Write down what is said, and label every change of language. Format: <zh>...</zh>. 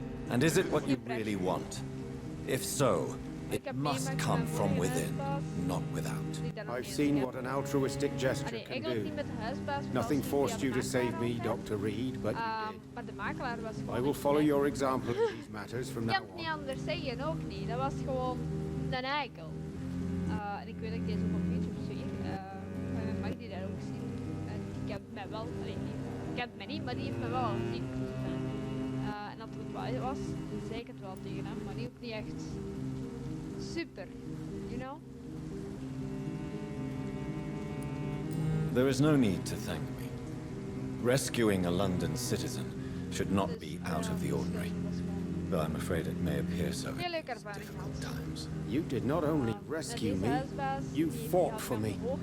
<en>And is it what you really want? If so, it must come from within, not without. I've seen what an altruistic gesture can do. Nothing forced you to save me, Dr. Reed, but you did. I will follow your example in these matters from now</en> <nl>Ik kan het niet</nl> <en>on.</en> <nl>anders zeggen, ook niet. Dat was gewoon een eikel. En ik weet dat ik deze ook op YouTube zie. Mijn mag die daar ook zien. En die kent mij wel. Allee, die kent mij niet, maar die heeft mij wel al gezien. En dat het wel was, zei ik het wel tegen hem, maar die ook niet echt super,</nl> <en>you know? There is no need to thank me. Rescuing a London citizen should not be out of the ordinary. Though I'm afraid it may appear so in these difficult times. You did not only rescue me, you fought for me.</en>